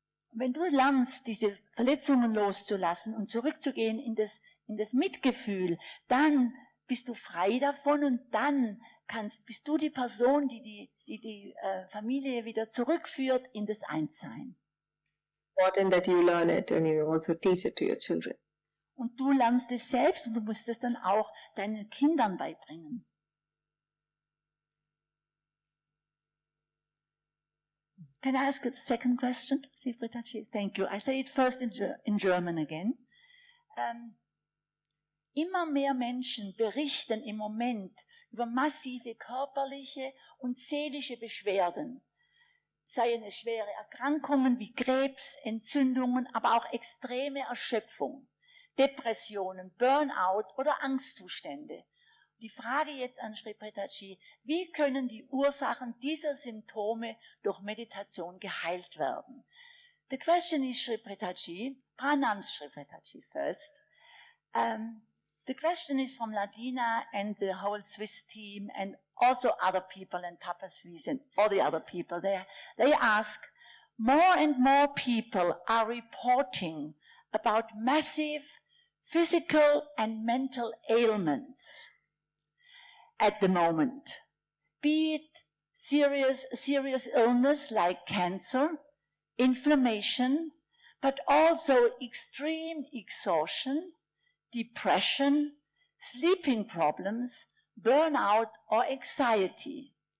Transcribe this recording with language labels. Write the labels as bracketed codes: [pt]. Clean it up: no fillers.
[de] Wenn du lernst, diese Verletzungen loszulassen und zurückzugehen in das Mitgefühl, dann bist du frei davon und dann bist du die Person, die die Familie wieder zurückführt in das Einssein. [en] Important that you learn it and you also teach it to your children. [de] Und du lernst es selbst und du musst es dann auch deinen Kindern beibringen. [en] Can I ask a second question? Preethaji? Thank you. I say it first in German again. [de] Immer mehr Menschen berichten im Moment über massive körperliche und seelische Beschwerden. Seien es schwere Erkrankungen wie Krebs, Entzündungen, aber auch extreme Erschöpfung, Depressionen, Burnout oder Angstzustände. Die Frage jetzt an Preethaji: Wie können die Ursachen dieser Symptome durch Meditation geheilt werden? [en] The question is, Preethaji, pranams Preethaji first. The question is from Ladina and the whole Swiss team and also other people and Papa Swiss and all the other people there. They ask, more and more people are reporting about massive physical and mental ailments at the moment, be it serious illness like cancer, inflammation, but also extreme exhaustion, depression, sleeping problems, burnout or anxiety.